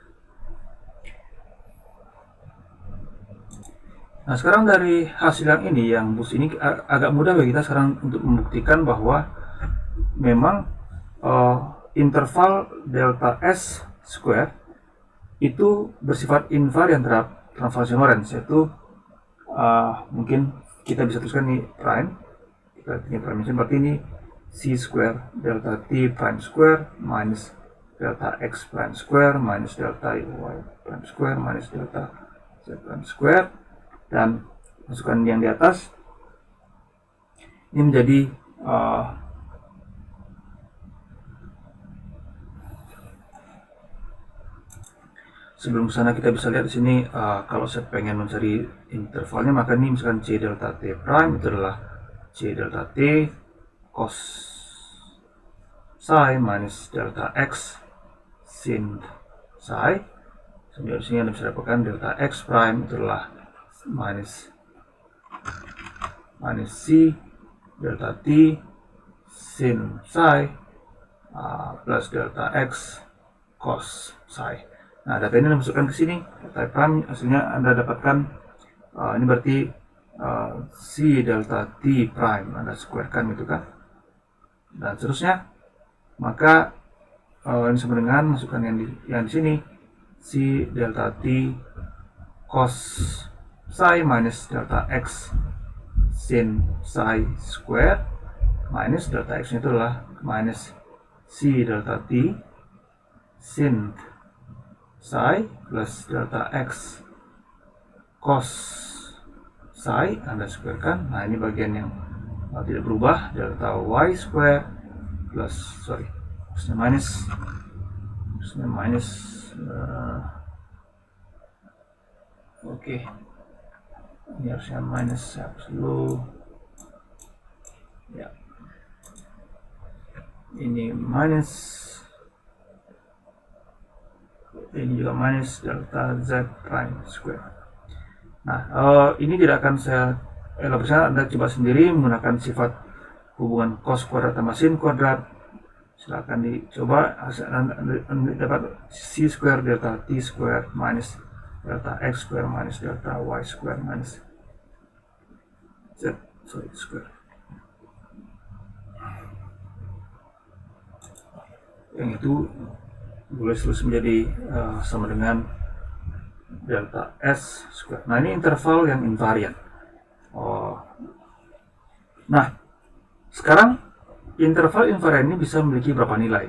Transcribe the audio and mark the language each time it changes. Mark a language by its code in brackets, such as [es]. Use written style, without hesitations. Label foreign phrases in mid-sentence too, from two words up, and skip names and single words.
[id] Nah, sekarang dari hasil yang ini, yang bus ini agak mudah bagi kita sekarang untuk membuktikan bahwa memang interval delta S square itu bersifat invarian terhadap transformasi Lorentz, yaitu mungkin kita bisa tuliskan ini prime, kita ini prime, berarti ini [en] C square delta T prime square minus delta X prime square minus delta Y prime square minus delta Z prime square, [id] dan masukkan yang di atas ini menjadi sebelum sana kita bisa lihat di sini, kalau saya pengen mencari intervalnya, maka ini misalkan [en] C delta T prime [id] itu adalah [en] C delta T cos psi minus delta X sin psi. [id] Sampai di sini Anda bisa dapatkan [en] delta X prime [id] itu adalah [en] minus C delta t sin psi plus delta x cos psi. [id] Nah, data ini dimasukkan ke sini, data prime hasilnya Anda dapatkan ini berarti [en] C delta t prime [id] Anda squarekan gitu kan, dan seterusnya. Maka ini sama dengan masukkan yang di sini [en] C delta t cos psi minus delta x sin psi square [id] minus delta x itu adalah [en] minus C delta t sin psi plus delta x cos psi [id] Anda squarekan. Nah, ini bagian yang tidak berubah, delta y square plus minus oke, ini harusnya minus dulu ya, ini minus, ini juga minus [en] delta z prime square. [id] Nah, ini tidak akan saya elaborasi, Anda coba sendiri menggunakan sifat hubungan cos kuadrat tambah sin kuadrat. Silahkan dicoba, Anda dapat [en] c square delta t square minus delta x square minus delta y square minus z square. [id] Yang itu boleh selesai menjadi sama dengan [en] delta s square. [id] Nah, ini interval yang invarian. Nah, sekarang [en] interval invarian [id] ini bisa memiliki berapa nilai?